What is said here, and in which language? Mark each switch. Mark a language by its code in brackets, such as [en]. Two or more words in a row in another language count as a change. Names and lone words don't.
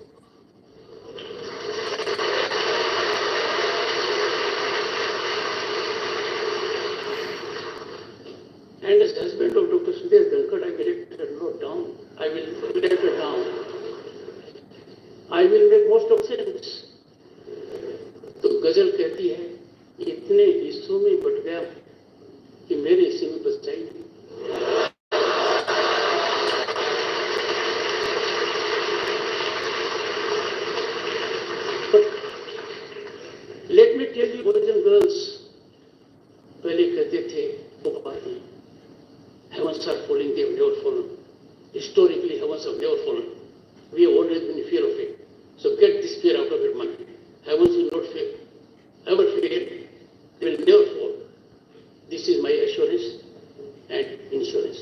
[en] And as husband of Dr. Sudesh Dhankad, I get it note down. I will write it down. I will make most of sense. [hi] तो गजल कहती है, इतने हिस्सों में बट गया कि मेरे हिस्से में बच जाएगी. [en] Let me tell you, boys and girls, [hi] पहले कहते थे वो बातें, [en] heavens are falling, they have never fallen. Historically, heavens have never fallen. We have always been in fear of it. So get this fear out of your mind. Heavens will not fail, ever fail, they will never fall. This is my assurance and insurance.